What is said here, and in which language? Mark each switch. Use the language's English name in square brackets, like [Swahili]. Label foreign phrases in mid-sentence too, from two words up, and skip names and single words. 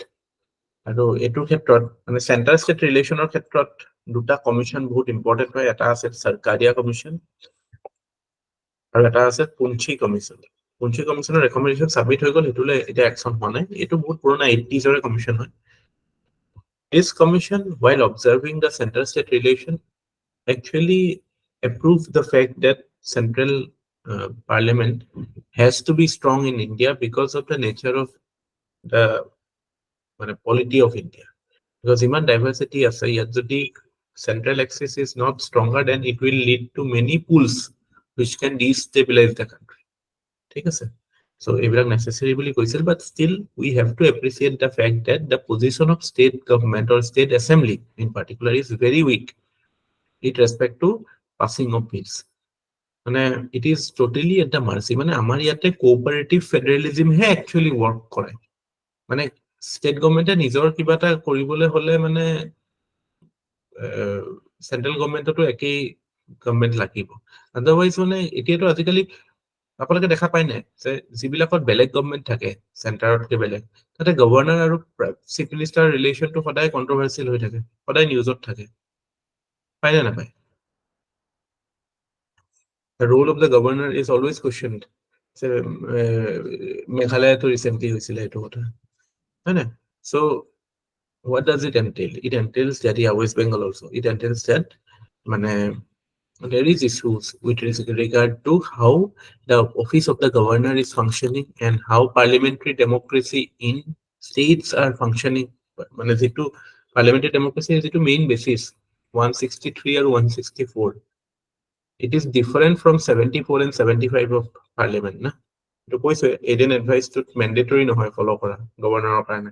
[Assamese] আৰু এইটোৰ ক্ষেত্ৰত মানে চেণ্টাৰ ষ্টেট ৰিলেশ্যনৰ ক্ষেত্ৰত দুটা কমিশ্যন বহুত ইম্পৰ্টেণ্ট হয়। এটা আছে চৰকাৰীয়া কমিশ্যন আৰু এটা আছে পুঞ্চি কমিশ্যন। পুঞ্চি কমিশ্যনৰ ৰেকমেণ্ডেশ্যন ছাবমিট হৈ গ'ল, সেইটোলৈ এতিয়া একশ্যন হোৱা নাই। এইটো বহুত পুৰণা 80s কমিশ্যন হয়। [English] This commission, while observing the center-state relation, actually approved the fact that central parliament has to be strong in India because of the nature of the polity of India. Because [Assamese] ইমান diversity আছে, য'ত যদি [English] central axis is not stronger, then it will lead to many pools which can destabilize the country. [Assamese] ঠিক আছে? So এইবিলাক necessary বুলি কৈছিল, [English] but still we have to appreciate the fact that the position of state government or state assembly in particular is very weak with respect to passing of bills. মানে it is totally at the mercy, [Assamese] মানে আমাৰ ইয়াতে [English] cooperative federalism [Assamese] হে [English] actually work [Assamese] কৰে। মানে [English] state governmentে [Assamese] নিজৰ কিবা এটা কৰিবলৈ হলে মানে [English] central governmentতো [Assamese] একেই গভৰ্ণমেণ্ট লাগিব। আদাৰৱাইজ মানে এতিয়াতো আজিকালি আপোনালোকে দেখা পায় নাই যে যিবিলাকত বেলেগ গভৰ্ণমেণ্ট থাকে চেণ্টাৰতকে বেলেগ, তাতে গভৰ্ণৰ আৰু [English] chief minister relationটো [Assamese] সদায় কণ্ট্ৰভাৰ্চিয়েল হৈ থাকে, সদায় নিউজত থাকে, পায় নে নাপায়? [English] The role of the governor is always questioned. [Assamese] মেঘালয়তো ৰিচেণ্টলি হৈছিলে এইটো কথা, হয় না? [English] So what does it entail? It entails that, yeah, West Bengal also, it entails that there is issues with regard to how the office of the governor is functioning and how parliamentary democracy in states are functioning. [Assamese] মানে যেটো [English] parliamentary democracy is the main basis 163 or 164. It is different from 74 and 75 of parliament, na? [Assamese] To কৈছে [English] Aiden advice to mandatory [Assamese] নহয় follow কৰা গভৰ্ণৰৰ কাৰণে।